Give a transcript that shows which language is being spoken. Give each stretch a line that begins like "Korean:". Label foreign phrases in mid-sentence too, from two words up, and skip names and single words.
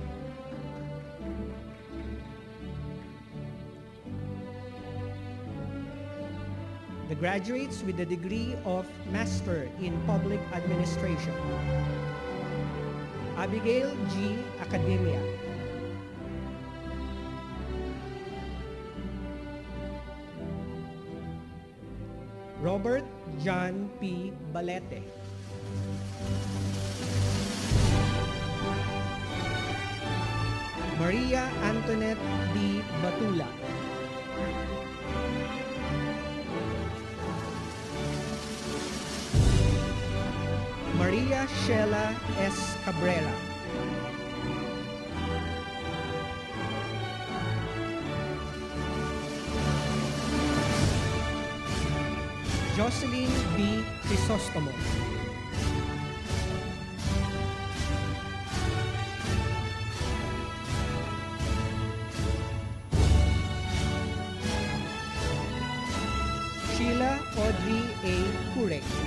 English: The graduates with the degree of Master in Public Administration. Abigail G. Academia. Robert John P. Balete. Maria Antoinette D. Batula. Maria Sheila S. Cabrera. Jocelyn B. Crisostomo. Sheila Audrey A. Kurek.